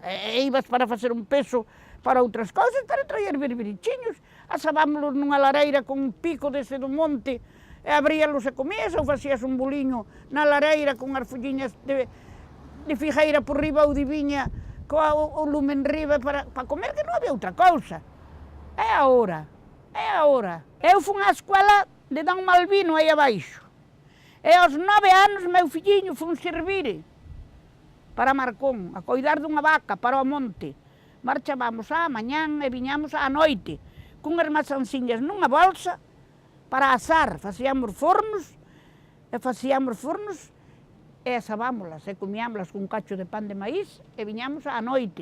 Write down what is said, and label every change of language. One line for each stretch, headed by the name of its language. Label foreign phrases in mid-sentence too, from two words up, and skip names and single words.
Portuguese: E ibas para fazer um peso para outras coisas, para trazer birbiritinhos, assábamos-los numa lareira com um pico desse do monte, e abríamos e comias, ou fazias um bolinho na lareira com as folhinhas de figueira por riba ou de vinha, com o lume
Galician: en riba
Portuguese: para comer, que não havia outra coisa. É agora. Eu fui à escola de Dom Malvino aí abaixo. E aos 9 anos meu filhinho foi servir para Marcón,
Galician: a cuidar dunha vaca para o monte. Marchábamos á mañán e viñamos á noite, cunhas maçancinhas nunha bolsa para asar. Facíamos fornos e asábámolas e comíamolas con un cacho de pan de maíz e viñamos á noite.